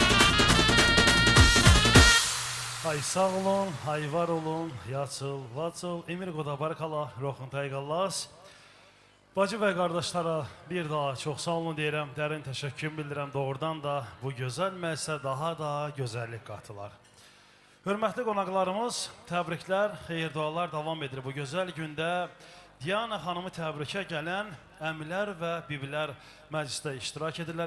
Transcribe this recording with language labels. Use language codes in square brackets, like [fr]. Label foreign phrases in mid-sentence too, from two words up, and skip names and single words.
[az] Ay sağ olun, ay var olun, yaçıl, vaçıl, emir qoda barakala, roxun tayqallas. Bacı və qardaşlara bir daha çox sağ olun deyirəm, dərin təşəkkür bildirəm. Doğrudan da bu gözəl məclisə daha da gözəllik qatılar. Hörmətli qonaqlarımız, təbriklər, xeyir dualar davam edir. Bu gözəl gündə Diana xanımı təbrikə gələn əmilər və bibilər məclisdə iştirak edirlər.